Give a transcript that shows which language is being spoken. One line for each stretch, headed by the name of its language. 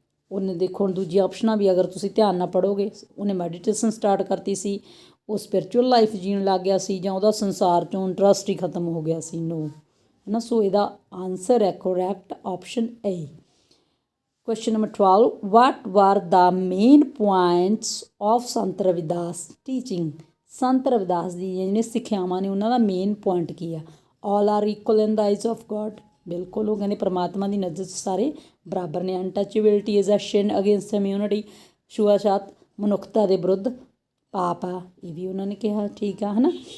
Punjabi: ਉਹਨੇ ਦੇਖੋ ਹੁਣ ਦੂਜੀ ਆਪਸ਼ਨਾਂ ਵੀ ਅਗਰ ਤੁਸੀਂ ਧਿਆਨ ਨਾਲ ਪੜ੍ਹੋਗੇ, ਉਹਨੇ ਮੈਡੀਟੇਸ਼ਨ ਸਟਾਰਟ ਕਰਤੀ ਸੀ, ਉਹ ਸਪਿਰਚੁਅਲ ਲਾਈਫ ਜੀਣ ਲੱਗ ਗਿਆ ਸੀ, ਜਾਂ ਉਹਦਾ ਸੰਸਾਰ 'ਚੋਂ ਇੰਟਰਸਟ ਹੀ ਖਤਮ ਹੋ ਗਿਆ ਸੀ। ਨੋ ਹੈ ਨਾ। ਸੋ ਇਹਦਾ ਆਨਸਰ ਹੈ correct option A.
English: Question number 12 what were the main points of Sant Ravidas teaching?
Punjabi: Sant Ravidas ਦੀ ਜਿਹੜੀਆਂ ਸਿੱਖਿਆਵਾਂ ਨੇ ਉਹਨਾਂ ਦਾ ਮੇਨ ਪੁਆਇੰਟ ਕੀ ਆ?
English: All are equal in the eyes of God.
Punjabi: ਬਿਲਕੁਲ ਉਹ ਕਹਿੰਦੇ ਪਰਮਾਤਮਾ ਦੀ ਨਜ਼ਰ 'ਚ ਸਾਰੇ ਬਰਾਬਰ ਨੇ।
English: Untouchability is a sin against humanity.
Punjabi: ਛੂਆ-ਛਾਤ ਮਨੁੱਖਤਾ ਦੇ ਵਿਰੁੱਧ ਪਾਪ ਆ, ਇਹ ਵੀ ਉਹਨਾਂ ਨੇ ਕਿਹਾ ਠੀਕ ਆ ਹੈ ਨਾ।